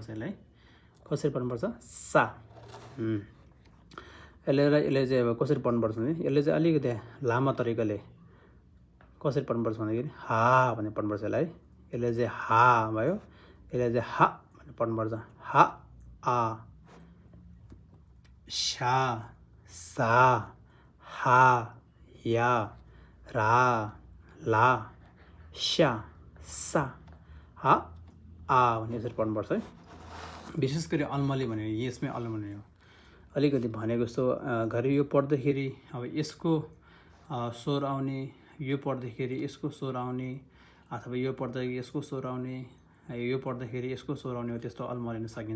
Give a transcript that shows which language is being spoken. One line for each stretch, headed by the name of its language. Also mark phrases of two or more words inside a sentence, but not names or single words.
Nepali: यसलाई कसरी पढ्नुपर्छ सा। यसले चाहिँ अब कसरी पढ्नुपर्छ भने यसले चाहिँ अलिकति लामो तरिकाले कसरी पढ्नुपर्छ भन्दाखेरि हा भनेर पढ्नुपर्छ यसलाई। यसले चाहिँ हा भयो, यसले चाहिँ हा भनेर पढ्नुपर्छ। हा आ शा सा हा या रा ला स्या सा हा आ भन्ने यसरी पढ्नुपर्छ है। विशेष गरी अल्मली भने यसमै अल्मली हो। अलिकति भनेको जस्तो घरि यो पढ्दाखेरि अब यसको स्वर आउने, यो पढ्दाखेरि यसको स्वर आउने, अथवा यो पढ्दाखेरि यसको स्वर आउने, यो पढ्दाखेरि यसको स्वर आउने हो, त्यस्तो अल्मलिन सकिन्छ।